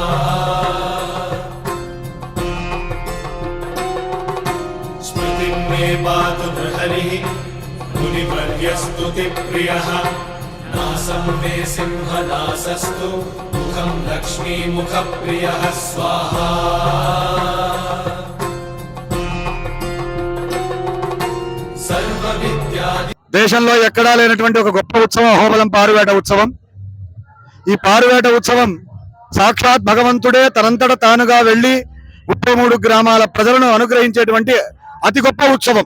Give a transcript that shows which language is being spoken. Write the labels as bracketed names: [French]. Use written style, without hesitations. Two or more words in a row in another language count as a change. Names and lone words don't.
[Sanskrit] स्मृतिं मे पातु नृहरिः मुनिवर्यस्तुतिप्रियः नासं मे सिंहनासस्तु मुखं लक्ष्मीमुखप्रियः स्वाहा. [Telugu] దేశంలో ఎక్కడా లేనటువంటి ఒక గొప్ప ఉత్సవం అహోబిలం పారువేట ఉత్సవం. ఈ పారువేట ఉత్సవం సాక్షాత్ భగవంతుడే తనంతట తానుగా వెళ్లి 33 గ్రామాల ప్రజలను అనుగ్రహించేటువంటి అతి గొప్ప ఉత్సవం.